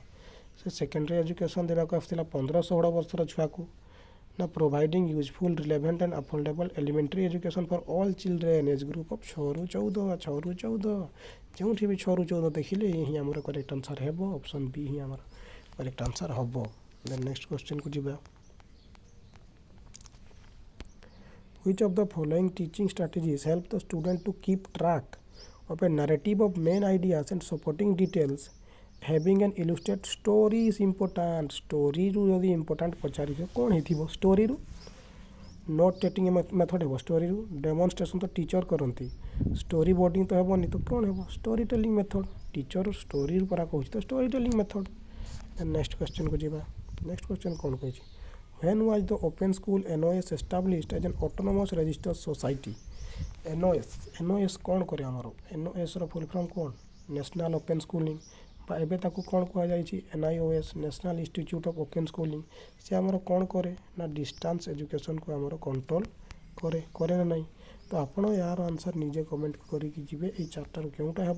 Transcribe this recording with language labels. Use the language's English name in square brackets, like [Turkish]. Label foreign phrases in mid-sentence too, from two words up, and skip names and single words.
[English] ସେ secondary education [Odia] ଦେବାକୁ ଆସିଥିଲା 15-16 ବର୍ଷର ଛୁଆକୁ, ନା [English] providing useful relevant and affordable elementary education for all children age group of [Odia] 6ରୁ 14 ଯେଉଁଠି ବି 6ରୁ 14 ଦେଖିଲେ ଏ ହିଁ ଆମର [English] correct answer ହେବ। [Odia] ଅପସନ୍ ବି ହିଁ ଆମର [English] correct answer [Odia] ହେବ। [English] then next question [Odia] ଯିବା। [English] Which of the following teaching strategies help the student to keep track of a narrative of main ideas and supporting details? Having an illustrated story is important. [Odia] Story ରୁ ଯଦି ଇମ୍ପୋର୍ଟାଣ୍ଟ ପଚାରିବେ କ'ଣ ହେଇଥିବ ଷ୍ଟୋରିରୁ। [English] note taking method [Odia] ହେବ ଷ୍ଟୋରିରୁ। ଡେମନଷ୍ଟ୍ରେସନ୍ ତ ଟିଚର୍ କରନ୍ତି, [English] story boarding [Odia] ତ ହେବନି, ତ କ'ଣ ହେବ [English] story telling method. [Odia] ଟିଚର୍ ଷ୍ଟୋରିରୁ ପରା କହୁଛି, ତ [English] story telling method. next question [Odia] ଯିବା। [English] next question [Odia] କ'ଣ କହିଛି। [English] When was the Open School NOS established as an autonomous registered society? [Odia] NOS କ'ଣ କରେ ଆମର। NOSର [English] full form [Odia] କ'ଣ, ନ୍ୟାସନାଲ୍ ଓପେନ୍ ସ୍କୁଲିଂ, ବା ଏବେ ତାକୁ କ'ଣ କୁହାଯାଇଛି NIOS, ନ୍ୟାସନାଲ୍ ଇନଷ୍ଟିଚ୍ୟୁଟ୍ ଅଫ୍ ଓପେନ୍ ସ୍କୁଲିଂ। ସେ ଆମର କ'ଣ କରେ ନା [English] distance education [Odia] ଆମର କଣ୍ଟ୍ରୋଲ୍ କରେ ନା ନାହିଁ। ତ ଆପଣ ଏହାର ଆନ୍ସର୍ ନିଜେ କମେଣ୍ଟ କରିକି ଯିବେ ଏଇ ଚାରିଟାରୁ କେଉଁଟା ହେବ।